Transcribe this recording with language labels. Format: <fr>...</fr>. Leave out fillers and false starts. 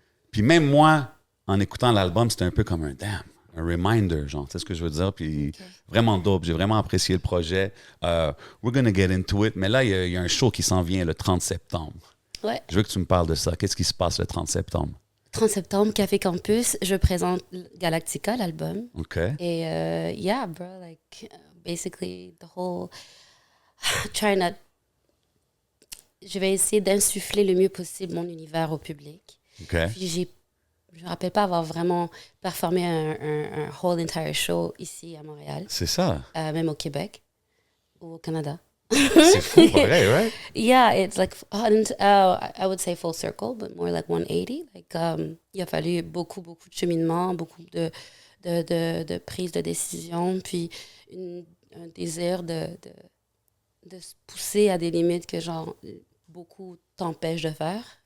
<fr>Puis même moi, en écoutant l'album, c'était un peu comme un reminder, genre, tu sais ce que je veux dire? Puis vraiment dope. J'ai vraiment apprécié le projet.</fr> <en>We're gonna get into it.</en> <fr>Mais là, il y a un show qui s'en vient le 30 septembre. Ouais. Je veux que tu me parles de ça. Qu'est-ce qui se passe le 30 septembre? 30 septembre, Café Campus, je présente Galactica, l'album. OK.</fr> <en>Et yeah, bro, like, basically, the whole. Trying to.</en> <fr>Je vais essayer d'insuffler le mieux possible mon univers au public. OK. Puis je me rappelle pas avoir vraiment performé un</fr> <en>whole entire show</en> <fr>ici à Montréal, C'est ça. même au Québec ou au Canada. C'est fou, pour vrai,</fr> <en>right? Yeah, it's like I would say full circle, but more like 180.</en> <fr>Like il a fallu beaucoup de cheminement, beaucoup de prise de décision, puis un désir de se pousser à des limites que genre beaucoup t'empêchent de faire.</fr>